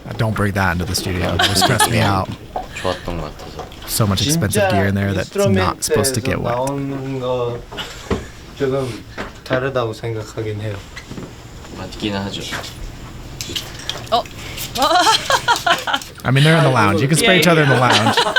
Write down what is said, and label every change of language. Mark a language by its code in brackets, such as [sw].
[en] Don't bring that into the studio. It would stress me out. [ko] 좋았던 것 같아서. [en] So much expensive gear in there that's not supposed to get wet. [ko] 나오는 거 조금 다르다고 생각하긴 해요. 맞기는 하죠. Oh. [en] I mean, they're in the lounge. You can spray each other in the lounge.